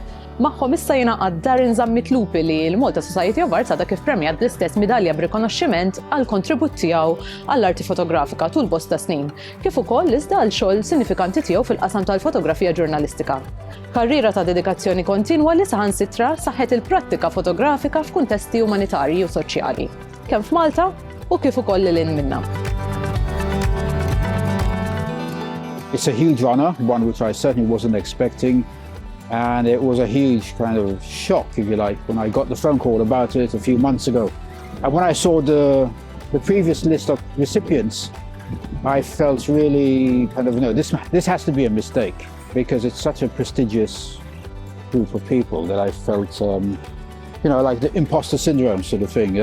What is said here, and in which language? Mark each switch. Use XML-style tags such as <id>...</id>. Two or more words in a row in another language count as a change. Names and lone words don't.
<mt>Magħhom issa jingħaqad Darrin Zammit Lupi li l-Malta Society of Arts għadha kif premjat bl-istess midalja b'rikonoxximent għall kontribut tiegħu għall-arti fotografika tul bosta snin, kif ukoll iżda għal xogħol sinifikanti tiegħu fil-qasam tal-fotografija ġurnalistika. Karriera ta' dedikazzjoni kontinwa li saħansitra saħħet il-prattika fotografika f'kuntesti umanitarji u soċjali, kemm f'Malta u kif ukoll lil minnha.</mt> <en>It's a huge honor, one which I certainly wasn't expecting. And it was a huge kind of shock, if you like, when I got the phone call about it a few months ago. And when I saw the previous list of recipients, I felt really kind of, this has to be a mistake, because it's such a prestigious group of people that I felt, like the imposter syndrome sort of thing.</en>